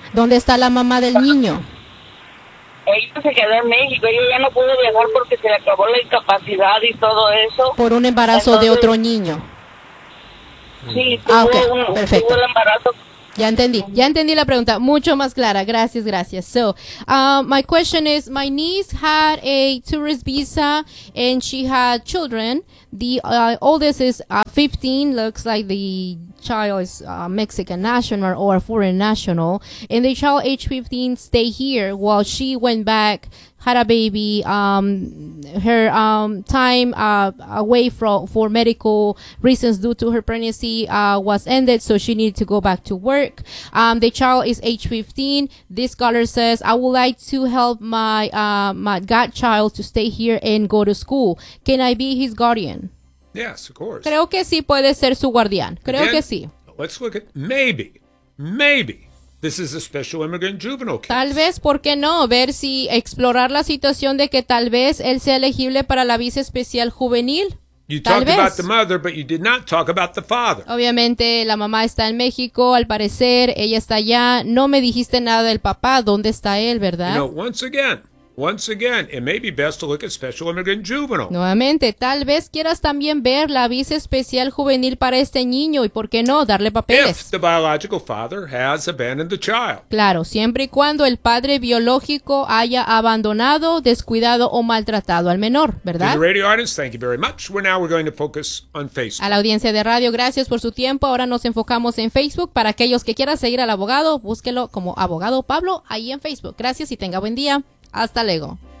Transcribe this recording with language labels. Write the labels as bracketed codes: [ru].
[es] ¿Dónde está la mamá del niño? Ella se quedó en México, ella ya no pudo viajar porque se le acabó la incapacidad y todo eso. Por un embarazo. Entonces, de otro niño. Sí, ah, okay, un, perfecto. Ya entendí la pregunta, mucho más clara, gracias. [en] So, my question is, my niece had a tourist visa and she had children. The oldest is 15, looks like the child is Mexican national or foreign national, and the child age 15 stay here while she went back, had a baby, her time away for medical reasons due to her pregnancy was ended, so she needed to go back to work. The child is age 15. This scholar says, I would like to help my my godchild to stay here and go to school. Can I be his guardian? Yes, of course. [es] Creo que sí puede ser su guardián. Creo [en] Again, [es] que sí. [en] Let's look at maybe. This is a special immigrant juvenile case. [es] Tal vez, ¿por qué no? Ver si explorar la situación de que tal vez él sea elegible para la visa especial juvenil. [en] You [es] tal [en] talked [es] vez [en] about the mother, but you did not talk about the father. [es] Obviamente, la mamá está en México, al parecer, ella está allá. No me dijiste nada del papá, ¿dónde está él, verdad? [en] You know, once again, it may be best to look at special immigrant juvenile. [es] Nuevamente, tal vez quieras también ver la visa especial juvenil para este niño y, ¿por qué no?, darle papeles. [en] If the biological father has abandoned the child. [es] Claro, siempre y cuando el padre biológico haya abandonado, descuidado o maltratado al menor, ¿verdad? [en] To the radio audience, thank you very much. We're going to focus on Facebook. [es] A la audiencia de radio, gracias por su tiempo. Ahora nos enfocamos en Facebook. Para aquellos que quieran seguir al abogado, búsquelo como Abogado Pablo ahí en Facebook. Gracias y tenga buen día. Hasta luego.